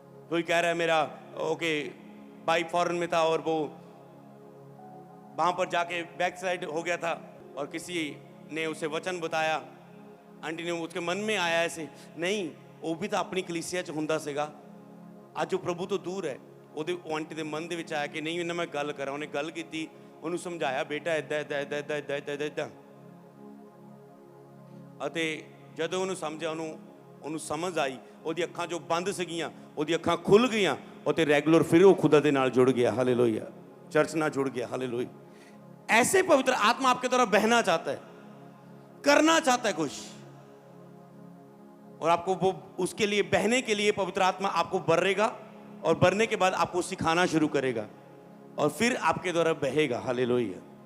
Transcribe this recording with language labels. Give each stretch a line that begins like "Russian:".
Hindi: कोई कह रहा है मेरा ओके भाई फॉरेन में था और वो वहां पर जाके बैक साइड हो गया था, और किसी ने उसे वचन बताया, आंटी ने उसके मन में आया ऐसे, नहीं वो भी
Punjabi: ਤਾਂ ਆਪਣੀ ਕਲੀਸਿਆ ਚ ਹੁੰਦਾ ਸੀਗਾ, ਅੱਜ ਉਹ ਪ੍ਰਭੂ ਤੋਂ ਦੂਰ ਹੈ। ਉਹਦੇ ਆਂਟੀ ਦੇ ਮਨ ਦੇ ਵਿੱਚ ਆਇਆ ਕਿ ਨਹੀਂ, ਇਹਨਾਂ ਮੈਂ ਗੱਲ ਕਰਾਂ। ਉਹਨੇ ਗੱਲ ਕੀਤੀ, ਉਹਨੂੰ ਸਮਝਾਇਆ, ਬੇਟਾ ਇਦਾਂ ਇਦਾਂ ਇਦਾਂ ਇਦਾਂ ਇਦਾਂ ਇਦਾਂ, ਅਤੇ ਜਦੋਂ ਉਹਨੂੰ ਸਮਝਿਆ, ਉਹਨੂੰ ਸਮਝ ਆਈ, ਉਹਦੀ ਅੱਖਾਂ ਜੋ ਬੰਦ ਸੀਗੀਆਂ ਉਹਦੀ ਅੱਖਾਂ ਖੁੱਲ ਗਈਆਂ, ਅਤੇ ਰੈਗੂਲਰ ਫਿਰ ਉਹ ਖੁਦਾ ਦੇ ਨਾਲ
Hindi: जुड़ गया। हालेलुया। चर्च ਨਾਲ जुड़ गया। हालेलुया। ऐसे पवित्र आत्मा आपके द्वारा बहना चाहता है, करना चाहता है कुछ, और आपको वो उसके लिए बहने के लिए पवित्र आत्मा आपको भरेगा, और भरने के बाद आपको सिखाना शुरू करेगा, और फिर आपके द्वारा बहेगा। हालेलुया।